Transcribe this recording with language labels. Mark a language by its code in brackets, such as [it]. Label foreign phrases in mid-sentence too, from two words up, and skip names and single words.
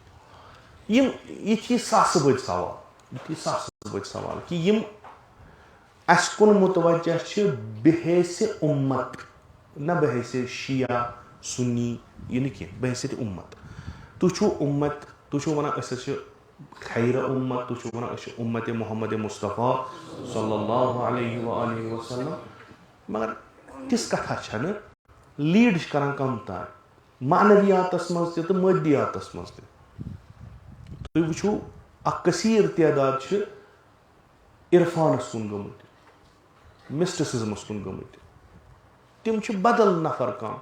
[ks] یِتھی ساسہٕ بٔدۍ سوال, یِتھی ساسہٕ بٔدۍ سوال کہِ یِم اَسہِ کُن مُتوجہ چھِ بحیثِ اُمت, نہ بحیثِ شِیا سُنی, یہِ نہٕ کینٛہہ, بحیثیتِ اُمت. تُہۍ چھِو اُمت, تُہۍ چھِو وَنان أسۍ حظ چھِ خیرٕ اُمت, تُہۍ چھِو وَنان أسۍ چھِ اُمتِ محمد مُصطفیٰ [ar] صلی اللہ علیہ وآلہ وسلم, [ks] مگر تِژھ کتھا چھنہٕ. لیٖڈ چھِ کران کم تام معنوِیاتس منٛز تہِ تہٕ مٲدیاتس منٛز تہِ. تُہۍ وٕچھِو اکھ کثیٖر تعداد چھِ عرفانس کُن گٔمٕتۍ, مِسٹِسزمس کُن گٔمٕتۍ, تِم چھِ بدل نفر کانٛہہ.